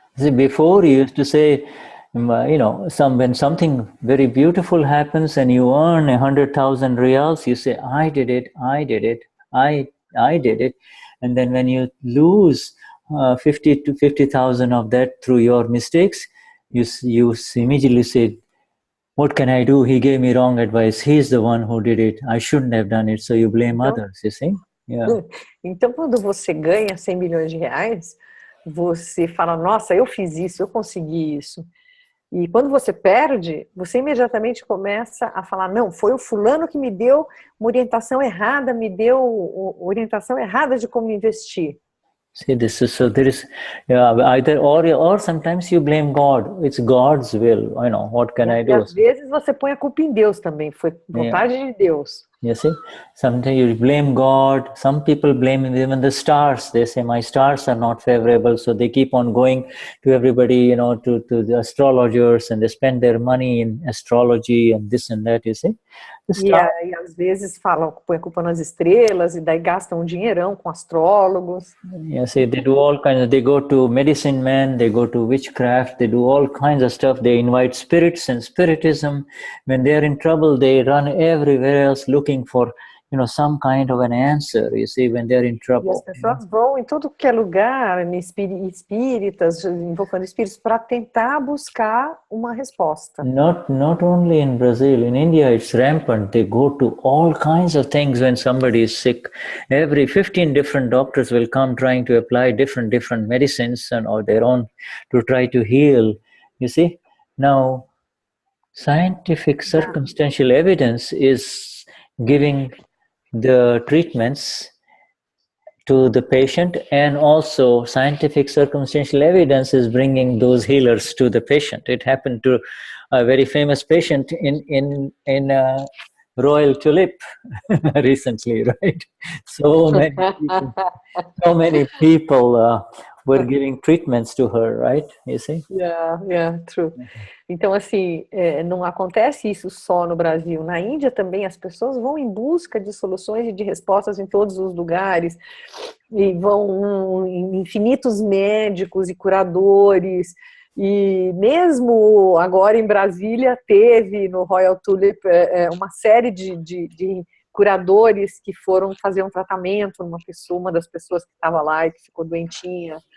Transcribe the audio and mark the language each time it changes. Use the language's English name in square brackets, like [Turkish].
[English] See, before you used to say, you know, when something very beautiful happens and you earn 100,000 reals, you say, I did it, I did it, I did it. And then when you lose 50 to 50,000 of that through your mistakes, you immediately say, what can I do? He gave me wrong advice. He's the one who did it. I shouldn't have done it. So you blame others, you see? Yeah. [Portuguese] Então, quando você ganha 100 milhões de reais, você fala, nossa, eu fiz isso, eu consegui isso. E quando você perde, você imediatamente começa a falar, não, foi o fulano que me deu uma orientação errada, me deu orientação errada de como investir. [English] See, this is, so there is either or sometimes you blame God. It's God's will. You know, what can I do? [Portuguese] Às vezes você põe a culpa em Deus também. Foi vontade de Deus. [English] You see, sometimes you blame God. Some people blame even the stars. They say my stars are not favorable, so they keep on going to everybody, you know, to the astrologers, and they spend their money in astrology and this and that. You see. [Portuguese] E às vezes falam, põe a culpa nas estrelas e daí gastam um dinheirão com astrólogos. [English] Yeah, see, they do all kinds they go to medicine men, they go to witchcraft, they do all kinds of stuff. They invite spirits and spiritism. When they're in trouble, they run everywhere else looking for, some kind of an answer, you see, when they're in trouble. [Portuguese] E as pessoas vão em todo que é lugar, espíritas, invocando espíritos, para tentar buscar uma resposta. [English] Not only in Brazil, in India it's rampant. They go to all kinds of things when somebody is sick. Every 15 different doctors will come trying to apply different medicines and or their own to try to heal. You see? Now, scientific circumstantial evidence is giving the treatments to the patient, and also scientific circumstantial evidence is bringing those healers to the patient. It happened to a very famous patient in Royal Tulip recently, right? So many people were giving treatments to her, right? You see? Yeah, true. [Portuguese] Então, assim, não acontece isso só no Brasil. Na Índia também as pessoas vão em busca de soluções e de respostas em todos os lugares, e vão em infinitos médicos e curadores, e mesmo agora em Brasília teve no Royal Tulip uma série de curadores que foram fazer um tratamento numa pessoa, uma das pessoas que estava lá e que ficou doentinha.